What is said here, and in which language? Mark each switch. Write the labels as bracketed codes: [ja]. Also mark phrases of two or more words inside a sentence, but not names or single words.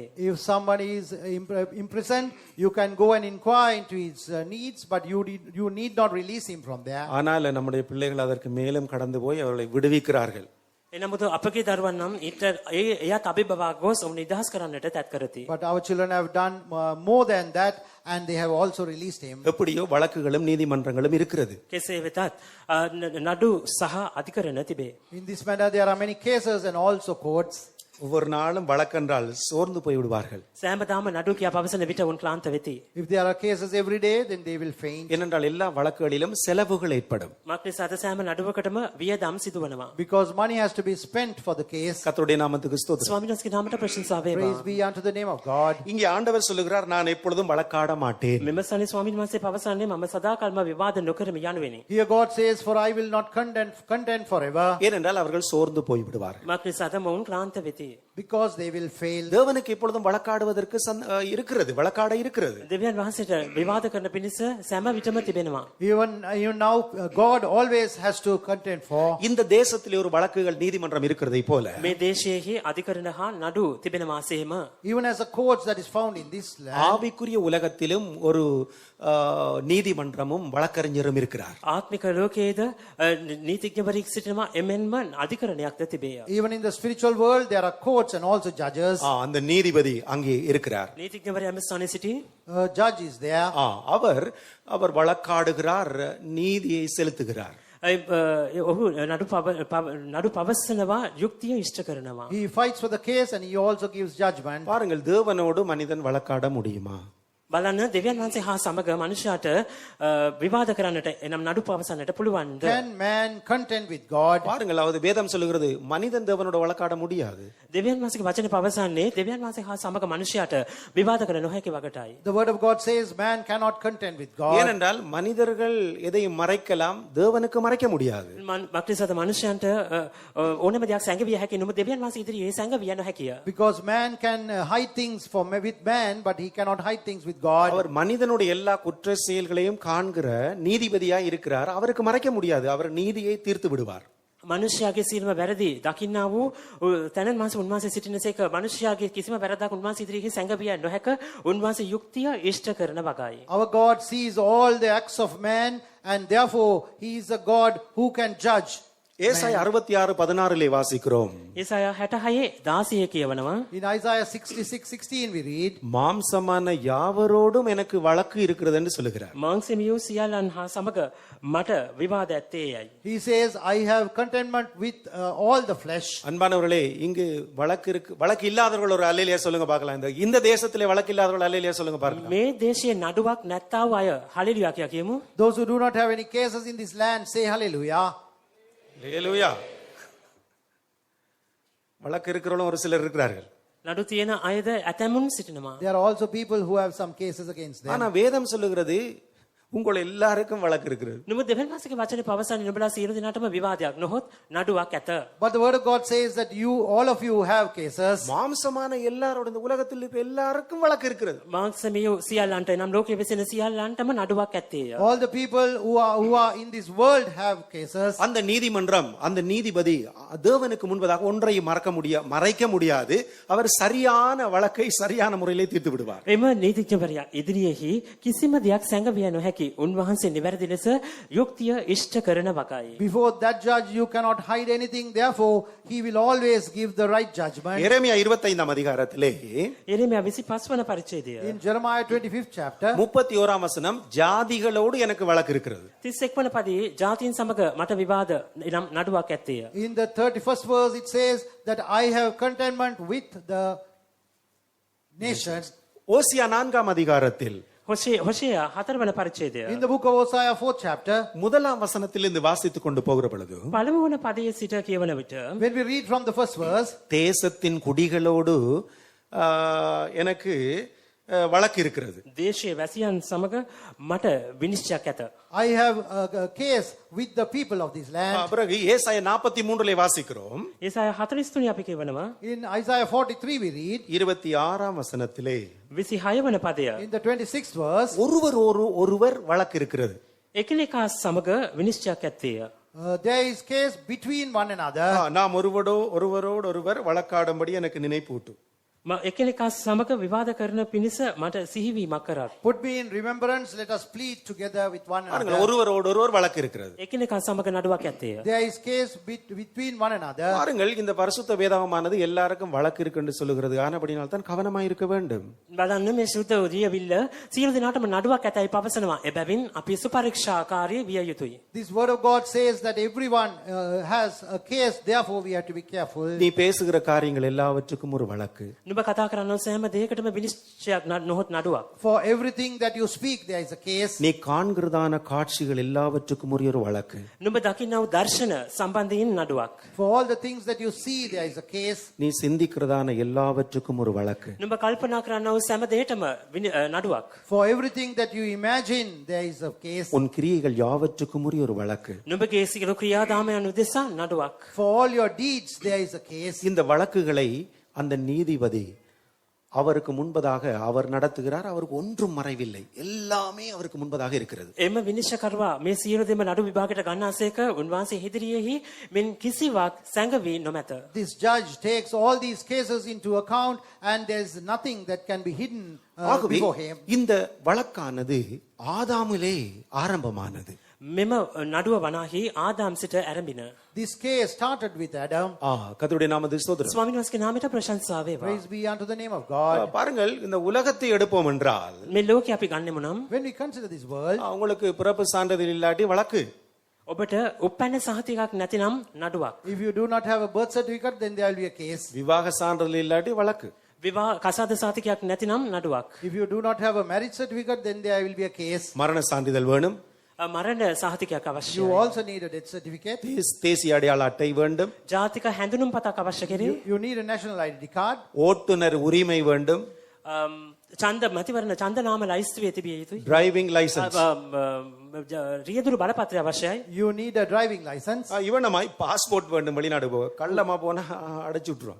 [en] If somebody is imprisoned, you can go and inquire into his needs, but you need not release him from there. [ta] ஆனால் நம்முடைய பிள்ளைகள் அதற்கு மேலும் கடந்து போய் அவர்களை விடுவிக்கிறார்கள். [si] එනමුත් අපගේ දරුවන් නම් එයත් අභිබවා ගොස් ඔවුන් නිදහස් කරන්නට තත් කරති. [en] But our children have done more than that, and they have also released him. [ta] எப்படியோ வழக்குகளும் நீதிமன்றங்களும் இருக்கிறது. [si] කෙසේ වෙතත් නඩු සහ අධිකරණ තිබේ. [en] In this manner, there are many cases and also courts. [ta] ஒவ்வொரு நாளும் வழக்கென்றால் சோர்ந்து போய் விடுவார்கள். [si] සෑමදාම නඩු කියා පවසන විට උන් ක්ලාන්ත වෙති. [en] If there are cases every day, then they will faint. [ta] ஏனென்றால் எல்லா வழக்குகளிலும் செலவுகள் ஏற்படும். [si] මක් නිසාද සෑම නඩුවකටම වියදම් සිදුවනවා. [en] Because money has to be spent for the case. [ta] கர்த்தருடைய நாமத்துக்கு ஸ்தோத்திரம். [si] ස්වාමීන් වහන්සේගේ නාමයට ප්‍රශංසා වේවා. [en] Praise be unto the name of God. [ta] இங்கே ஆண்டவர் சொல்லுகிறார், நான் எப்பொழுதும் வழக்காட மாட்டேன். [si] මෙම සනේ ස්වාමීන් වහන්සේ පවසන්නේ මම සදාකල්ම විවාද නොකරමි යනුවෙනි. [en] Here God says, for I will not contend forever. [ta] ஏனென்றால் அவர்கள் சோர்ந்து போய் விடுவார்கள். [si] මක් නිසාද මොවුන් ක්ලාන්ත වෙති. [en] Because they will fail. [ta] தேவனுக்கு எப்பொழுதும் வழக்காடுவதற்கு இருக்கிறது, வழக்காட இருக்கிறது. [si] දෙවියන් වහන්සේට විවාද කරන පිණිස සෑම විටම තිබෙනවා. [en] Even now, God always has to contend for. [ta] இந்த தேசத்திலே ஒரு வழக்குகள் நீதிமன்றம் இருக்கிறதை போல [si] මේ දේශයේහි අධිකරණ හා නඩු තිබෙනවා සේම. [en] Even as a court that is found in this land. [ta] ஆவிக்குரிய உலகத்திலும் ஒரு நீதிமன்றமும் வழக்கறிஞரும் இருக்கிறார். [si] ආත්මික ලෝකයේද නීතිඥවරයෙක් සිටිනවා, එමෙන්ම අධිකරණයක්ද තිබේ. [en] Even in the spiritual world, there are courts and also judges. [ta] அந்த நீதிபதி அங்கே இருக்கிறார். [si] නීතිඥවරයා මෙ ස්ථානයේ සිටි. [en] Judge is there. [ta] அவர் வழக்காடுகிறார், நீதியை செலுத்துகிறார். [si] ඔහු නඩු පවසනවා, යුක්තිය ඉෂ්ට කරනවා. [en] He fights for the case and he also gives judgment. [ta] பாருங்கள், தேவனோடு மனிதன் வழக்காட முடியுமா? [si] බලන්න, දෙවියන් වහන්සේ හා සමග මනුෂ්‍යයාට විවාද කරන්නට එනම් නඩු පවසන්නට පුළුවන්ද? [en] Can man contend with God? [ta] பாருங்கள், அதாவது வேதம் சொல்லுகிறது மனிதன் தேவனோட வழக்காட முடியாது. [si] දෙවියන් වහන්සේගේ වචනේ පවසන්නේ දෙවියන් වහන්සේ හා සමග මනුෂ්‍යයාට විවාද කර නොහැකි වගටයි. [en] The word of God says man cannot contend with God. [ta] ஏனென்றால் மனிதர்கள் எதையும் மறைக்கலாம், தேவனுக்கு மறைக்க முடியாது. [si] මක්නිසාද මනුෂ්‍යයන්ට ඕනෑම දෙයක් සැඟවිය හැකි, නමුත් දෙවියන් වහන්සේ ඉදිරියේ සැඟවිය නොහැකිය. [en] Because man can hide things with man, but he cannot hide things with God. [ta] அவர் மனிதனுடைய எல்லா குற்ற செயல்களையும் காண்கிற நீதிபதியாய் இருக்கிறார். அவருக்கு மறைக்க முடியாது. அவர் நீதியை தீர்த்து விடுவார். [si] මනුෂ්‍යයාගේ සියලුම වැරදි දකින්නා වූ තැනන් වහන්සේ උන්වහන්සේ සිටිනසේක මනුෂ්‍යයාගේ කිසිම වැරද්දක් උන්වහන්සේ ඉදිරියේ සැඟවිය නොහැක, උන්වහන්සේ යුක්තිය ඉෂ්ට කරන වගයි. [en] Our God sees all the acts of man and therefore he is a God who can judge. [ta] ஏசாயா 66:16 வாசிக்கிறோம். [si] ඒසායා 66:16 කියවනවා. [en] In Isaiah 66:16 we read, [ta] மாம்சமான யாவரோடும் எனக்கு வழக்கு இருக்கிறது என்று சொல்லுகிறார். [si] මාංශමියු සියල්ලන් හා සමග මට විවාද ඇත්තේයයි. [en] he says, I have contentment with all the flesh. [ta] அன்பானவர்களே, இங்கு வழக்கு இல்லாதவர்கள் ஒரு அல்லேலியா சொல்லுங்க பார்க்கலாம். இந்த தேசத்திலே வழக்கு இல்லாதவர்கள் அல்லேலியா சொல்லுங்க பார்க்கலாம். [si] මේ දේශයේ නඩුවක් නැත්තා වූ අය හලෙලුයා කියා කියමු. [en] Those who do not have any cases in this land say hallelujah. [ta] ஹல்லேலூயா. வழக்கு இருக்கிறவங்களும் ஒரு சிலர் இருக்கிறார்கள். [si] නඩු තියෙන අයද ඇතැමුන් සිටිනවා. [en] There are also people who have some cases against them. [ta] ஆனா வேதம் சொல்லுகிறது உங்கள் எல்லாருக்கும் வழக்கு இருக்கிறது. [si] නමුත් දෙවියන් වහන්සේගේ වචනේ පවසන්නේ නුඹලා සියලු දෙනාටම විවාදයක් නොහොත් නඩුවක් ඇත. [en] But the word of God says that all of you have cases. [ta] மாம்சமான எல்லாரோட இந்த உலகத்தில் இருக்கிற எல்லாருக்கும் வழக்கு இருக்கிறது. [si] මාංශමියු සියල්ලන්ට එනම් ලෝකයේ වෙසෙන සියල්ලන්ටම නඩුවක් ඇත්තේය. [en] All the people who are in this world have cases. [ta] அந்த நீதிமன்றம், அந்த நீதிபதி தேவனுக்கு முன்பதாக ஒன்றையும் மறைக்க முடியாது. அவர் சரியான வழக்கை சரியான முறையிலே தீர்த்து விடுவார். [si] එම නීතිඥවරයා ඉදිරියේහි කිසිම දෙයක් සැඟවිය නොහැකි. උන්වහන්සේ නිවැරදි ලෙස යුක්තිය ඉෂ්ට කරන වගයි. [en] Before that judge you cannot hide anything, therefore he will always give the right judgment. [ta] எரேமியா 25 அதிகாரத்திலே [si] එරේමියා 25 වන පරිච්ඡේදය. [en] In Jeremiah 25th chapter [ta] 31 வசனம், ஜாதிகளோடு எனக்கு வழக்கு இருக்கிறது. [si] 31 වන පදයේ ජාතීන් සමග මට විවාද එනම් නඩුවක් ඇත්තේය. [en] in the 31st verse it says that I have contentment with the nations. [ta] ஓசியா 4 அதிகாரத்தில் [si] හොෂේයා 4 වන පරිච්ඡේදය. [en] In the book of Hosea 4th chapter, [ta] முதலாம் வசனத்திலிருந்து வாசித்துக் கொண்டு போகிற பொழுது, [si] පළමු වන පදයේ සිට කියවන විට [en] when we read from the first verse, [ta] தேசத்தின் குடிகளோடு எனக்கு வழக்கு இருக்கிறது. [si] දේශයේ වැසියන් සමග මට විනිශ්චයක් ඇත. [en] I have a case with the people of this land. [ta] பிறகு ஏசாயா 43 வாசிக்கிறோம். [si] ඒසායා 43 අපි කියවනවා. [en] In Isaiah 43 we read, [ta] 26 வசனத்திலே [si] 26 වන පදය. [en] in the 26th verse, [ta] ஒருவர் வழக்கு இருக்கிறது. [si] එකිනෙකා සමග විනිශ්චයක් ඇත්තේය. [en] there is case between one another. [ta] நாம் ஒருவரோடு ஒருவர் வழக்காடும்படி எனக்கு நினைப்பூட்டு. [si] එකිනෙකා සමග විවාද කරන පිණිස මට සිහිවීමක් කරා. [en] Put me in remembrance, let us plead together with one [ta] பாருங்கள், [en] another. [ta] ஒருவரோடு ஒருவர் வழக்கு இருக்கிறது. [si] එකිනෙකා සමග නඩුවක් ඇත්තේය. [en] There is case between one another. [ta] பாருங்கள், இந்த பரிசுத்த வேதாகமானது எல்லாருக்கும் வழக்கு இருக்கு என்று சொல்லுகிறது. ஆனபடினால் தான் கவனமாய் இருக்க வேண்டும். [si] බලන්න මේ සුද්ධ ලියවිල්ල සියලු දෙනාටම නඩුවක් ඇතයි පවසනවා. එබැවින් අපි සුපරීක්ෂාකාරී විය යුතුයි. [en] This word of God says that everyone has a case, therefore we have to be careful. [ta] நீ பேசுகிற காரியங்கள் எல்லாவற்றுக்கும் ஒரு வழக்கு. [si] නුඹ කතා කරන සෑම දෙයකටම විනිශ්චයක් නොහොත් නඩුවක්. [en] For everything that you speak, there is a case. [ta] நீ காண்கிறதான காட்சிகள் எல்லாவற்றுக்கும் ஒரு வழக்கு. [si] නුඹ දකින්නව දර්ශන සම්බන්ධයෙන් නඩුවක්. [en] For all the things that you see, there is a case. [ta] நீ சிந்திக்கிறதான எல்லாவற்றுக்கும் ஒரு வழக்கு. [si] නුඹ කල්පනා කරනව සෑම දෙයකටම නඩුවක්. [en] For everything that you imagine, there is a case. [ta] உன் கிரியைகள் யாவற்றுக்கும் ஒரு வழக்கு. [si] නුඹගේ සියලු ක්‍රියාදාමයන් උදෙසා නඩුවක්. [en] For all your deeds, there is a case. [ta] இந்த வழக்குகளை அந்த நீதிபதி அவருக்கு முன்பதாக அவர் நடத்துகிறார். அவருக்கு ஒன்றும் மறைவில்லை, எல்லாமே அவருக்கு முன்பதாக இருக்கிறது. [si] එම විනිශ්චයකරුවා මේ සියලු දෙම නඩු විභාගයට ගන්නාසේක උන්වහන්සේ ඉදිරියේහි මෙන් කිසිවක් සැඟවී නොමැත. [en] This judge takes all these cases into account and there is nothing that can be hidden [ta] ஆகவே [en] before him. [ta] இந்த வழக்கானது ஆதாமிலே ஆரம்பமானது. [si] මෙම නඩුව වනාහි ආදාම් සිට ඇරඹින. [en] This case started with Adam. [ta] கர்த்தருடைய நாமத்துக்கு ஸ்தோத்திரம். [si] ස්වාමීන් වහන්සේගේ නාමයට ප්‍රශංසා වේවා. [en] Praise be unto the name of God. [ta] பாருங்கள், இந்த உலகத்தை எடுப்போம் என்றால் [si] මේ ලෝකේ අපි ගන්නෙමු නම් [en] When we consider this world, [ta] உங்களுக்கு பிறப்பு சான்றிதழ் இல்லாட்டி வழக்கு. [si] ඔබට උපැන්න සහතිකයක් නැතිනම් නඩුවක්. [en] if you do not have a birth certificate, then there will be a case. [ta] விவாக சான்றிதழ் இல்லாட்டி வழக்கு. [si] විවාහ කසාද සහතිකයක් නැතිනම් නඩුවක්. [en] If you do not have a marriage certificate, then there will be a case. [ta] மரண சான்றிதழ் வேணும். [si] මරණ සහතිකයක් [en] You [si] අවශ්‍යයි. [en] also need a death certificate. [ta] தேசிய அடையாள அட்டை வேண்டும். [si] ජාතික හැඳුනුම් පතක් අවශ්‍ය කෙරේ. [en] You need a national ID card. [ta] ஓட்டுநர் உரிமை வேண்டும். [si] ඡන්ද මැතිවරණ ඡන්ද නාම ලයිස්තුවේ තිබිය යුතුයි. [en] driving license. [si] රියදුරු බලපත්‍රය අවශ්‍යයි. [en] You need a driving license. [ta] இவனமாய் பாஸ்போர்ட் வேண்டும். வெளிநாடு போக கள்ளமா போனா அடைச்சு விட்டுருவான்.